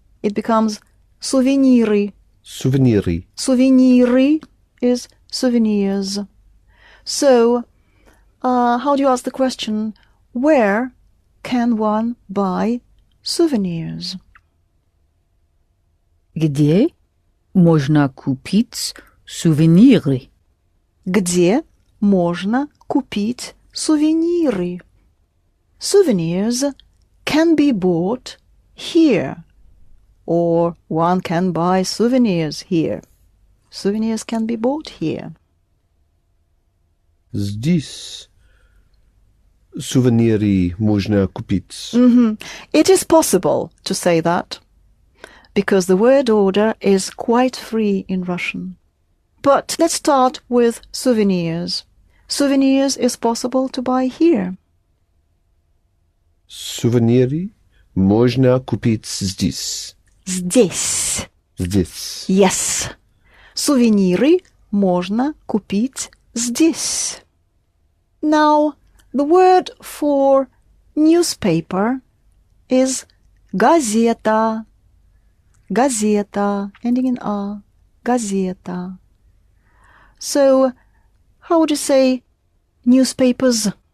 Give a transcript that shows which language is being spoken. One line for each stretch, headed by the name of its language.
English: It becomes souveniry.
Russian: Souveniri.
English: Souveniry is souvenirs. So, how do you ask the question, where can one buy souvenirs?
Russian: Где можно купить сувениры? Где можно купить сувениры?
English: Souvenirs can be bought here, or one can buy souvenirs here. Souvenirs can be bought here.
Russian: Здесь сувенири можно купить.
English: It is possible to say that, because the word order is quite free in Russian. But let's start with souvenirs. Souvenirs is possible to buy here.
Russian: Сувенири можно купить здесь. Здесь. Здесь.
English: Yes.
Russian: Сувениры можно купить здесь.
English: Now, the word for newspaper is газета. Газета, ending in a.
Russian: Газета.
English: So, how would you say newspapers?